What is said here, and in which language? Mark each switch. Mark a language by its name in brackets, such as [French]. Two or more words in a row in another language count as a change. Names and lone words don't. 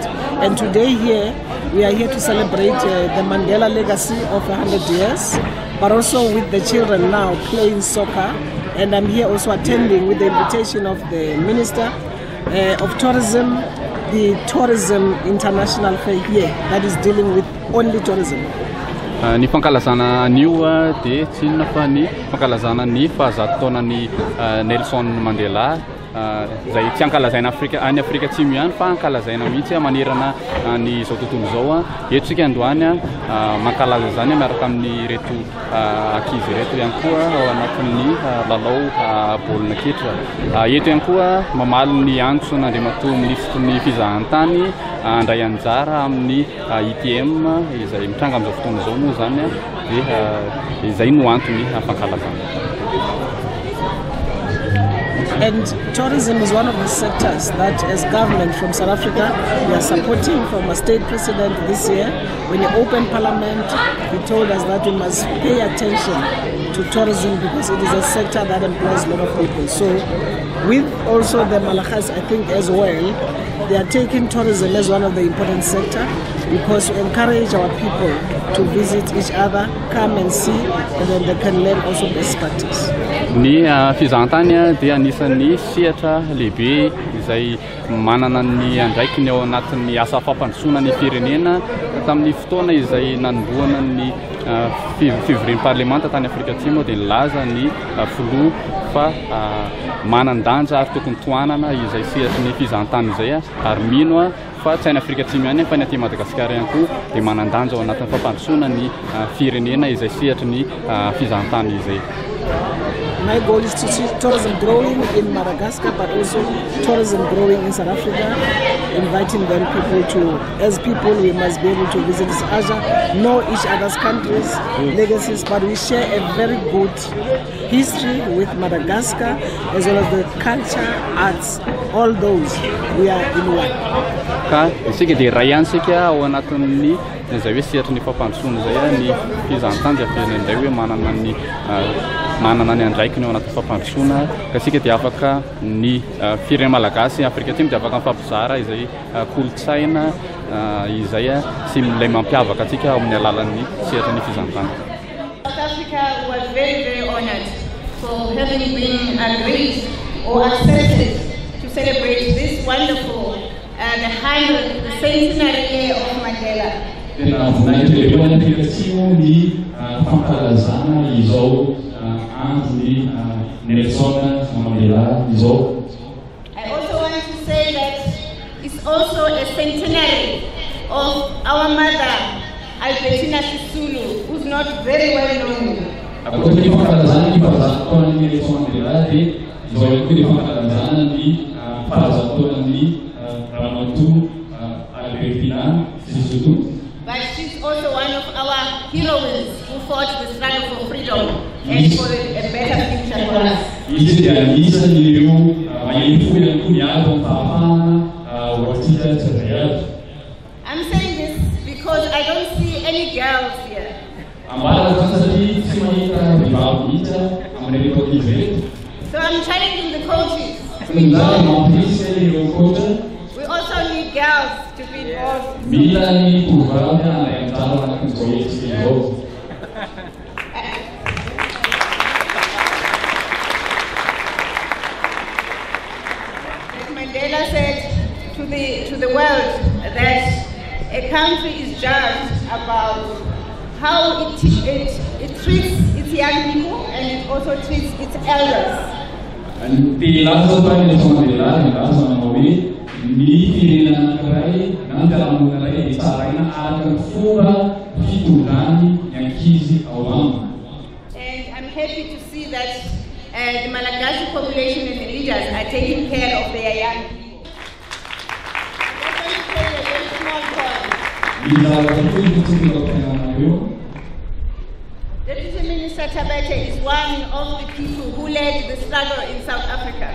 [English] And today here, we are here to celebrate the Mandela legacy of 100 years, but also with the children now playing soccer. And I'm here also attending with the invitation of the Minister of Tourism, the Tourism International Fair here, that is dealing with only tourism. [Malagasy] Ny fankalazana anio dia tsy inona fa ny fankalazana ny fahazatotaonan'ny Nelson Mandela zay tsy ankalazaina any Afrika Atsimo ihany fa ankalazaina mihitsy manerana ny zao tontolo zao. Eto tsika androany mankalaza zany miaraka amin'ny reto ankizy reto ihany koa ao anatin'ny lalao baolina kitra. Eto ihany koa mamaly ny antso nandriamatoa ministra ny fizahantany andray anjara amin'ny IPM izay mitranga amin'izao fotoana izao moa zany dia izay no antony fankalazana. [English] And tourism is one of the sectors that, as government from South Africa, we are supporting. From a state president this year, when he opened Parliament, he told us that we must pay attention to tourism because it is a sector that employs a lot of people. So, with also the Malagasy, I think as well, they are taking tourism as one of the important sectors because we encourage our people to visit each other, come and see, and then they can learn also best practice. [Malagasy] Ny fizahantany dia anisan'ny sehatra lehibe izay manana ny andraikiny ao anatin'ny asa fampandrosoana ny firenena tamin'ny fotoana izay nanomboana ny fivorian'ny parlemanta tany Afrika Atsimo dia nilaza ny filoha fa manan-danja ary tokony toanana izay sehatra ny fizahantany izay ary mino fa tsy any Afrika Atsimo ihany fa ny aty Madagasikara ihany koa dia manan-danja ao anatin'ny fampandrosoana ny firenena izay sehatra ny fizahantany izay. [English] My goal is to see tourism growing in Madagascar, but also tourism growing in South Africa, inviting them as people, we must be able to visit Asia, know each other's countries, legacies, but we share a very good history with Madagascar, as well as the culture, arts, all those, we are in one. [Malagasy] Ka isika dia ray ihany sika ao anatin'ny izay hoe sehatra ny fampandrosoana izay ny fizahantany dia hoe manana ny andraikiny ao anatin'ny fampandrosoana ka sika dia afaka ny firenena malagasy Afrika Atsimo dia afaka mifampizara izay kolontsaina izay sy ilay mampiavaka atsika amin'ny alalan'ny sehatra ny fizahantany. [English] South Africa was very, very honored for having been agreed or accepted to celebrate this wonderful the 100th centenary year of Mandela. [Malagasy] Tena voninahitra lehibe any Afrika Atsimo ny fankalazana izao andron'ny Nelson Mandela izao. [English] I also want to say that it's also a centenary of our mother Albertina Sisulu, who's not very well known. [Malagasy] Akoatra ny fankalazana ny fahazatoan'ny Nelson Mandela dia izao ihany koa ny fankalazana ny fahazatoan'ny Ramatu Albertina Sisulu. [English] But she's also one of our heroines who fought the struggle for freedom and for a better future for us. [Malagasy] Izy dia anisan'ireo mahery ihany koa miaro amin'ny fahafahana ho antsika tsirairay. [English] I'm saying this because I don't see any girls here. [Malagasy] Ambalaka satria tsy mahita vehivavy mihitsy amin'ireto ankizy reto. [English] So I'm challenging the coaches. [Malagasy] Zany mampirisy ireo coach. [English] We also need girls to be involved. [Malagasy] Mila ny tovovavy andray anjara anatin'izao hetsika izao. [English] Mandela said to the world that a country is judged about how it treats its young people and it also treats its elders. [Malagasy] Dia laza tany Nelson Mandela nilaza manao hoe ny firenena anankiray na ny fiarahamonina iray dia tsaraina araka ny fomba fitondrany ny ankizy ao aminy. [English] And I'm happy to see that the Malagasy population and the leaders are taking care of their young people. I'm going to tell you a very small point. Deputy Minister Tabete is one of the people who led the struggle in South Africa.